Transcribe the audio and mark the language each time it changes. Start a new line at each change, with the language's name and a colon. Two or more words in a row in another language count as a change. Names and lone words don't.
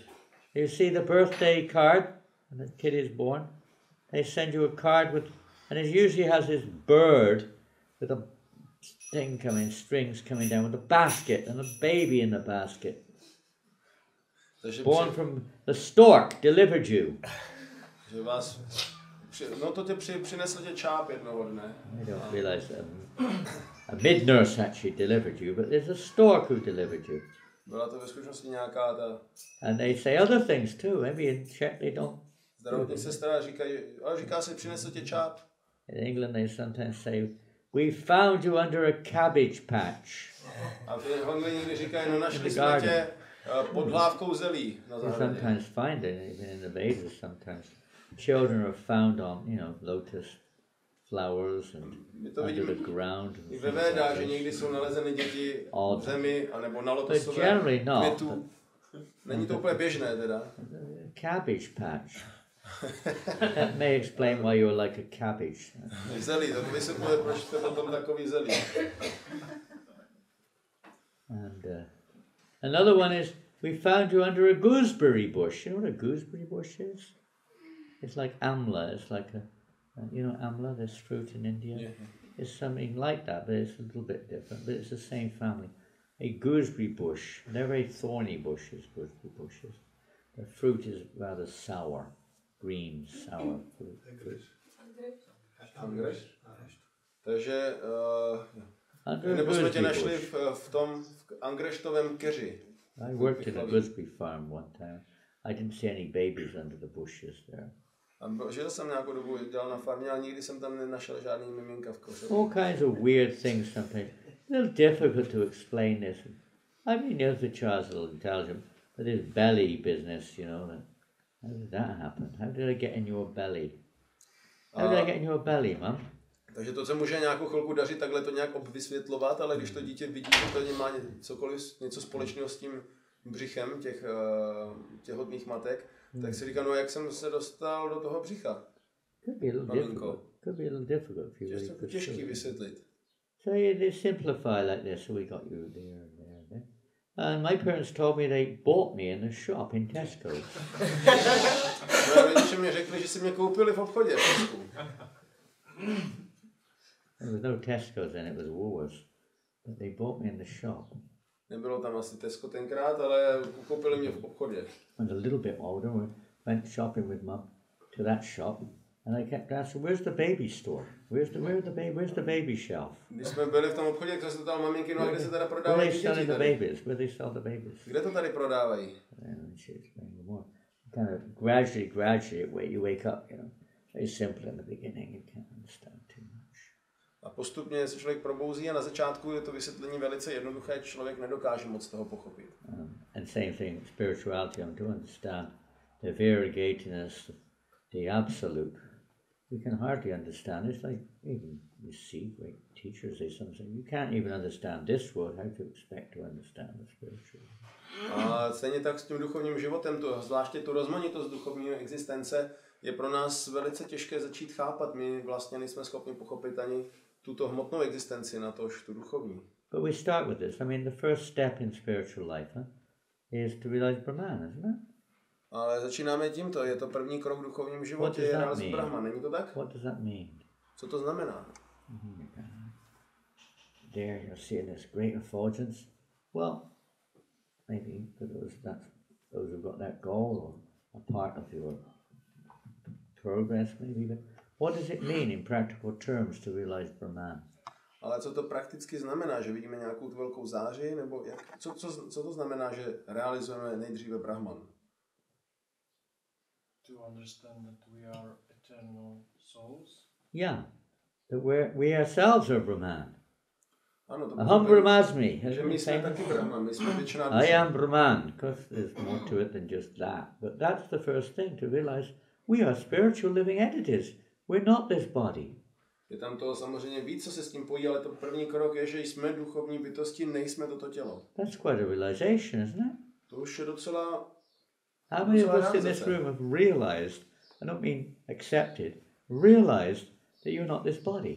English: You see the birthday card when the kid is born. They send you a card with, and it usually has this bird with a strings coming down with a basket and a baby in the basket. Born from the stork delivered you.
Czech: Že vás, no to tě přinesl tě čáp jednoho dne.
English: I don't realize that a mid-nurse actually delivered you, but there's a stork who delivered you.
Czech: Byla to ve skutečnosti nějaká ta.
English: And they say other things too. Maybe in Czech they don't.
Czech: Zdravotní sestra říkají, ale říká se přinesl tě čáp.
English: In England they sometimes say, "We found you under a cabbage patch."
Czech: A v Anglii někdy říkají, no našli jsme tě pod hlávkou zelí na
English: You
Czech: zahradě.
English: sometimes find it, even in the Vedas. Sometimes children are found on, lotus flowers and under the ground.
Czech: I ve Védách, že někdy jsou nalezeny děti v zemi, anebo na lotosové květu. Není to úplně běžné teda.
English: Cabbage patch. That may explain why you're like a cabbage.
Czech: Zelí, to vysvětluje, proč jste potom takový zelí.
English: And another one is, we found you under a gooseberry bush. You know what a gooseberry bush is? It's like amla. It's like amla, this fruit in India? Yeah. It's something like that, but it's a little bit different. But it's the same family. A gooseberry bush. They're very thorny bushes, gooseberry bushes. The fruit is rather sour. Green, sour fruit.
Czech: Angreš? Takže
English: Under a
Czech: nebo jsme tě
English: gooseberry
Czech: našli
English: bush.
Czech: v tom angreštovém keři.
English: I worked in a gooseberry farm one time. I didn't see any babies under the bushes there.
Czech: A žil jsem nějakou dobu, dělal na farmě, ale nikdy jsem tam nenašel žádný miminka v koše.
English: All kinds of weird things sometimes. A little difficult to explain this. I mean, the child's a little intelligent, but this belly business, how did that happen? How did I get in your belly? How did I get in your belly, Mum?
Czech: Takže to se může nějakou chvilku dařit takhle to nějak vysvětlovat, ale když to dítě vidí, že to má něco společného s tím břichem těch těhotných matek, tak si říká, no jak jsem se dostal do toho břicha?
English: Could be a little difficult. Could be a little difficult if you really
Czech: to těžký vysvětlit.
English: So they simplify like this, so we got you there and there and there. And my parents told me they bought me in the shop in Tesco.
Czech: Moje rodiče mi řekli, že si mě koupili v obchodě v Tesku.
English: There was no Tesco's then, it was Woolworths. But they bought me in the shop.
Czech: Nebylo tam asi Tesco tenkrát, ale koupili mě v obchodě.
English: I was a little bit older, we went shopping with Mum to that shop, And I kept asking, where's the baby store? Where's the baby shelf?
Czech: Když jsme byli v tom obchodě, tak jsem se ptal maminky, no a kde se teda
English: Where
Czech: prodávají
English: they
Czech: děti
English: selling the
Czech: tady?
English: babies? Where they sell the babies?
Czech: Kde to tady prodávají?
English: And she explained more. Kind of gradually, you wake up, you know. Very simple in the beginning, you can't understand too much.
Czech: A postupně se člověk probouzí a na začátku je to vysvětlení velice jednoduché, člověk nedokáže moc toho pochopit.
English: And same thing, spirituality, to understand the variegatedness, the absolute. We can hardly understand. It's like even you see great teachers say something. You can't even understand this world. How to expect to understand the spiritual?
Czech: A stejně tak s tím duchovním životem, zvláště tu rozmanitost duchovní existence, je pro nás velice těžké začít chápat. My vlastně nejsme schopni pochopit ani tuto hmotnou existenci, natož tu duchovní.
English: But we start with this. I mean, the first step in spiritual life is to realize Brahman, isn't it?
Czech: Ale začínáme tímto. Je to první krok v duchovním životě, je realizovat Brahman. Není to tak?
English: What does that mean?
Czech: Co to znamená?
English: There you're seeing this great effulgence. Well, maybe for those who've got that goal or a part of your progress, maybe. But what does it mean in practical terms to realize Brahman?
Czech: Ale co to prakticky znamená, že vidíme nějakou tu velkou záři, nebo co to znamená, že realizujeme nejdříve Brahman?
English: To understand that we are eternal souls. Yeah, that we ourselves are Brahman.
Czech: Ano, to
Sanskrit: अहं ब्रह्मास्मि.
Czech: Že my jsme taky Brahman, my jsme většina
English: I am Brahman, because there's more to it than just that. But that's the first thing, to realize we are spiritual living entities. We're not this body.
Czech: Je tam toho samozřejmě víc, co se s tím pojí, ale to první krok je, že jsme duchovní bytosti, nejsme toto tělo.
English: That's quite a realization, isn't it?
Czech: To už je docela...
English: How many of us in this room have realized, I don't mean accepted, realized that you're not this body?